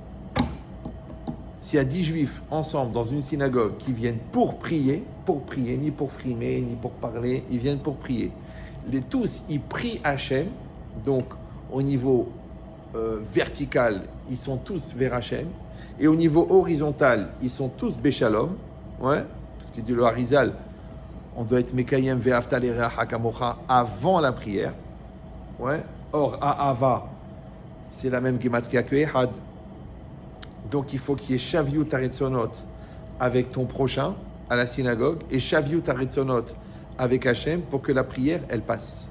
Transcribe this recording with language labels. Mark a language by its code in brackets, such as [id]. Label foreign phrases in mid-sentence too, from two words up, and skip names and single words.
[fr] S'il y a 10 juifs ensemble dans une synagogue qui viennent pour prier, ni pour frimer, ni pour parler, ils viennent pour prier. Tous, ils prient Hachem, donc au niveau vertical, ils sont tous vers Hachem, et au niveau horizontal, ils sont tous Béchalom, ouais, parce que dit le Harizal, on doit être [he] מקיים ואהבת לרעך כמוך [fr] avant la prière, ouais. Or, Ahava, c'est la même gematria que Ehad. Donc, il faut qu'il y ait [he] שוויון הרצונות [fr] avec ton prochain à la synagogue et [he] שוויון הרצונות [fr] avec Hachem pour que la prière, elle passe.